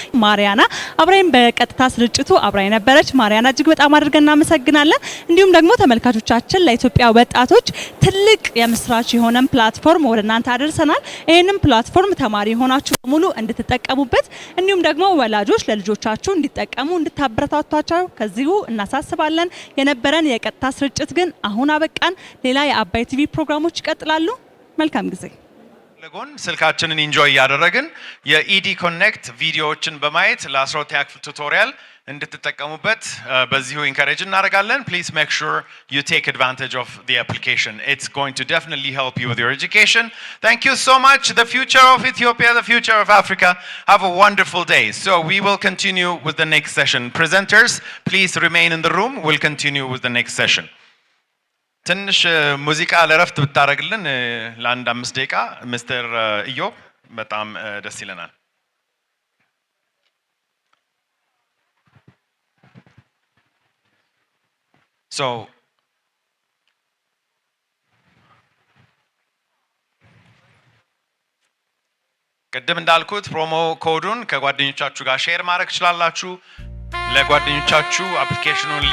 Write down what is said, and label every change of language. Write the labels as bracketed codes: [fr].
[am] ማሪያና አብራይም በቀጥታ ስርጭቱ አብራይ ነበረች። ማሪያና እጅግ በጣም አድርገን እናመሰግናለን። እንዲሁም ደግሞ ተመልካቾቻችን ለኢትዮጵያ ወጣቶች ትልቅ የምስራች የሆነን ፕላትፎርም ወደ እናንተ አደርሰናል። ይሄንን ፕላትፎርም ተማሪ ሆናችሁ ሙሉ እንድትጠቀሙበት እንዲሁም ደግሞ ወላጆች ለልጆቻችሁ እንዲጠቀሙ እንድታበረታቷቸው ከዚሁ እናሳስባለን። የነበረን የቀጥታ ስርጭት ግን አሁን አበቃን። ሌላ የአባይ ቲቪ ፕሮግራሞች ይቀጥላሉ። መልካም ጊዜ። ለጎን ስልካችንን ኢንጆይ ያደረግን የኢዲ ኮኔክት ቪዲዮዎችን በማየት ለ12ኛ ክፍል ቱቶሪያል እንድትጠቀሙበት በዚሁ ኢንካሬጅ እናደርጋለን። [en] Please make sure you take advantage of the application. It's going to definitely help you with your education. Thank you so much. The future of Ethiopia, the future of Africa. Have a wonderful day. So we will continue with the next session. Presenters, please remain in the room. We'll continue with the next session. [am] ትንሽ ሙዚቃ ለረፍት ብታረግልን ለአንድ 5 ደቂቃ ሚስተር ኢዮብ በጣም ደስ ይለናል። So ቅድም እንዳልኩት ፕሮሞ ኮዱን ከጓደኞቻችሁ ጋር ሼር ማድረግ ትችላላችሁ። ለጓደኞቻችሁ አፕሊኬሽኑን